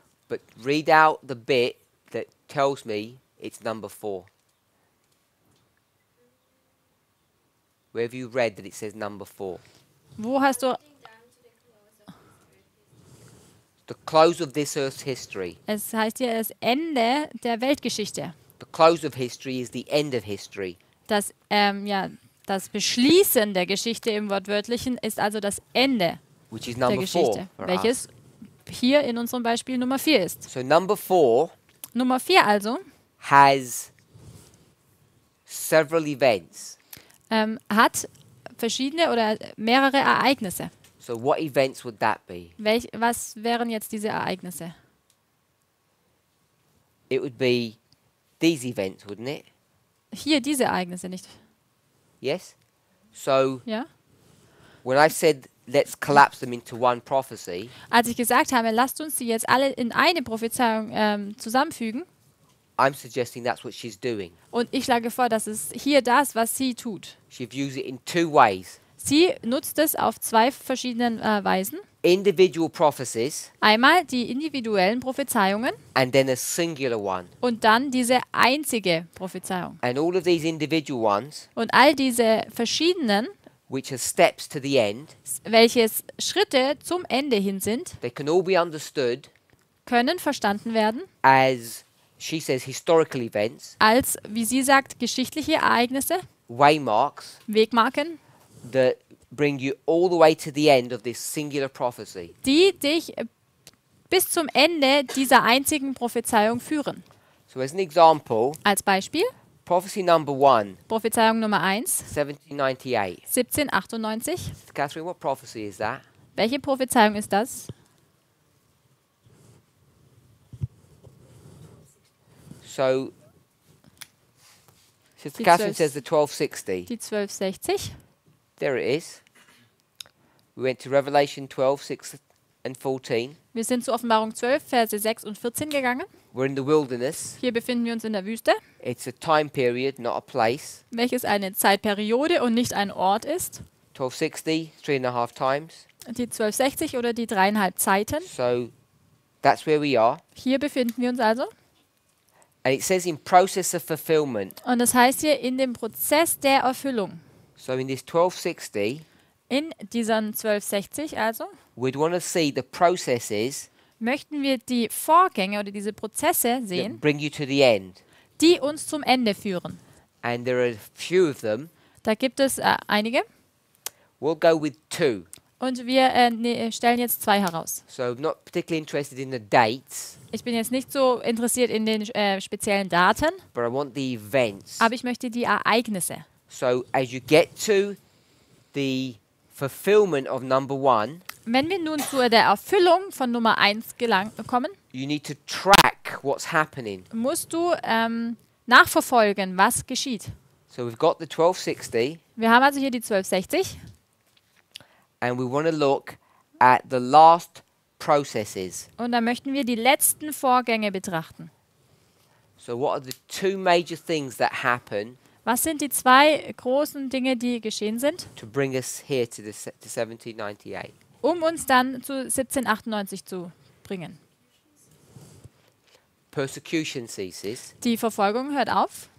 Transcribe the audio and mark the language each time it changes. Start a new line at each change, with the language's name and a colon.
English: But read out the bit that tells me it's number 4. Where have you read that it says number 4?
German: Wo hast du...
English: The close of this earth's history.
German: Es heißt hier das Ende der Weltgeschichte.
English: The close of history is the end of history.
German: Das Beschließen der Geschichte im Wortwörtlichen ist also das Ende
English: Which is
German: der
English: number 4
German: Geschichte,
English: for us.
German: welches hier in unserem Beispiel Nummer 4 ist.
English: So number 4
German: Nummer 4 also
English: has several events.
German: hat verschiedene oder mehrere Ereignisse.
English: So what events would that be?
German: Was wären jetzt diese Ereignisse?
English: It would be these events, wouldn't it?
German: Hier diese Ereignisse, nicht?
English: Yes? So
German: Ja?
English: when I said let's collapse them into one prophecy,
German: Als ich gesagt habe, lasst uns sie jetzt alle in eine Prophezeiung zusammenfügen,
English: I'm suggesting that's what she's doing.
German: und ich schlage vor, das ist hier das, was sie tut.
English: She views it in two ways.
German: Sie nutzt es auf zwei verschiedenen Weisen.
English: Individual prophecies
German: Einmal die individuellen Prophezeiungen
English: and then a singular one.
German: und dann diese einzige Prophezeiung.
English: And all of these individual ones,
German: Und all diese verschiedenen,
English: which are steps to the end,
German: welches Schritte zum Ende hin sind,
English: they can all be understood
German: können verstanden werden
English: as, she says, historical events,
German: als, wie sie sagt, geschichtliche Ereignisse,
English: waymarks,
German: Wegmarken,
English: that bring you all the way to the end of this singular prophecy.
German: die dich bis zum Ende dieser einzigen Prophezeiung führen.
English: So as an example,
German: Als Beispiel,
English: prophecy number 1,
German: Prophezeiung Nummer 1,
English: 1798.
German: 1798.
English: Catherine, what prophecy is that?
German: Welche Prophezeiung ist das?
English: So Sister
German: Die
English: Catherine 12 says the 1260.
German: Die 1260.
English: There it is. We went to Revelation 12, 6 and 14.
German: Wir sind zu Offenbarung 12, Verse 6 und 14 gegangen.
English: We're in the wilderness.
German: Hier befinden wir uns in der Wüste,
English: It's a time period, not a place.
German: welches eine Zeitperiode und nicht ein Ort ist.
English: 1260, 3.5 times.
German: Die 1260 oder die 3,5 Zeiten.
English: So that's where we are.
German: Hier befinden wir uns also.
English: And it says in process of fulfillment.
German: Und das heißt hier in dem Prozess der Erfüllung.
English: So in this 1260,
German: In diesen 1260 also
English: we'd want to see the processes
German: möchten wir die Vorgänge oder diese Prozesse
English: that
German: sehen,
English: bring you to the end.
German: die uns zum Ende führen.
English: And there are a few of them.
German: Da gibt es einige
English: We'll go with 2.
German: und wir stellen jetzt 2 heraus.
English: So I'm not particularly interested in the dates,
German: Ich bin jetzt nicht so interessiert in den speziellen Daten,
English: but I want the events.
German: aber ich möchte die Ereignisse.
English: So as you get to the fulfillment of number 1,
German: Wenn wir nun zu der Erfüllung von Nummer 1 kommen,
English: you need to track what's happening.
German: musst du nachverfolgen, was geschieht.
English: So we've got the 1260,
German: Wir haben also hier die 1260
English: and we want to look at the last processes.
German: und da möchten wir die letzten Vorgänge betrachten.
English: So what are the 2 major things that happen
German: Was sind die 2 großen Dinge, die geschehen sind,
English: to bring us here to 1798?
German: um uns dann zu 1798 zu bringen?
English: Persecution ceases.
German: Die Verfolgung hört auf.